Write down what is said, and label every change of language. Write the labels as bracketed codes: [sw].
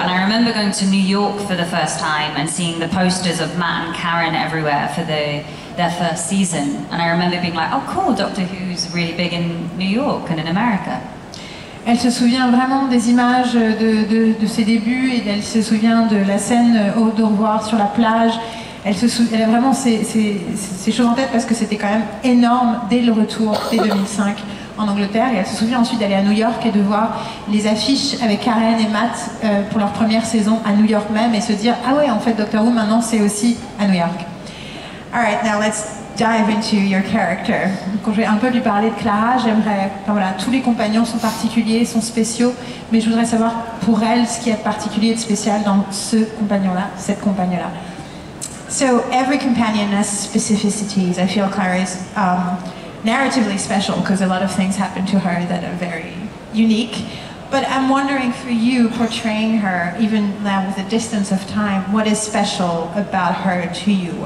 [en] And I remember going to New York for the first time and seeing the posters of Matt and Karen everywhere for their first season. And I remember being like, oh cool, Doctor Who's really big in New York and in America. [fr] Elle se souvient vraiment des images de ses débuts, et elle se souvient de la scène au revoir sur la plage. Elle a vraiment ces choses en tête parce que c'était quand même énorme dès le retour, dès 2005 en Angleterre. Et elle se souvient ensuite d'aller à New York et de voir les affiches avec Karen et Matt pour leur première saison à New York même, et se dire « Ah ouais, en fait, Doctor Who, maintenant, c'est aussi à New York. » [en] Alright, now let's dive into your character. [fr] Quand je vais un peu lui parler de Clara, j'aimerais... Enfin, voilà, tous les compagnons sont particuliers, sont spéciaux, mais je voudrais savoir pour elle ce qui est particulier et de spécial dans ce compagnon-là, cette compagne-là. [en] So every companion has specificities. I feel Clara is narratively special because a lot of things happen to her that are very unique. But I'm wondering for you, portraying her, even now with the distance of time, what is special about her to you?